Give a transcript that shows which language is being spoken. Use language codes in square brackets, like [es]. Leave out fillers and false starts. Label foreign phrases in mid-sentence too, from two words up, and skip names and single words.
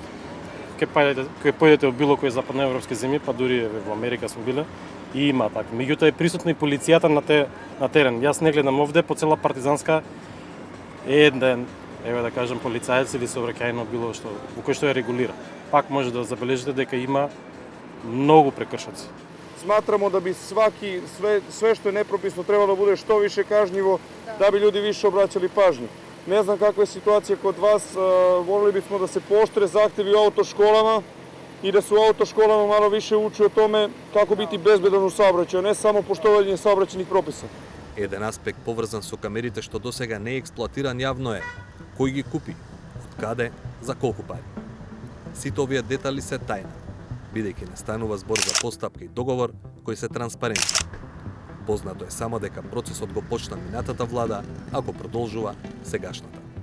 [mk] Кога појдете во било кој западноевропски земји, па дури во Америка сум биле, и има така. Меѓутоа е присутна и полицијата на терен. Јас не гледам овде по цела Партизанска еден, еве да кажем, полицаец или сообраќајно било што во кој што ја регулира. Пак може да забележите дека има многу прекршоци. [sr] Сматрamo da bi sve što je nepropисno trebalo da bude što više kažnjivo, da bi ljudi više obraćali pažnju. Ne znam kakva je situacija kod vas, volili bismo da se pooštre zahtevi u autoškolama i da se u autoškolama malo više uči o tome kako biti bezbedan u saobraćaju, ne samo poštovanje saobraćajnih propisa. [mk] Еден аспект поврзан со камерите што досега не е експлоатиран јавно е кој ги купи, од каде, за колку пари. Сите овие детали се тајна, бидејќи не станува збор за постапка и договор кои се транспарентни. Познато е само дека процесот го почна минатата влада, ако продолжува сегашната.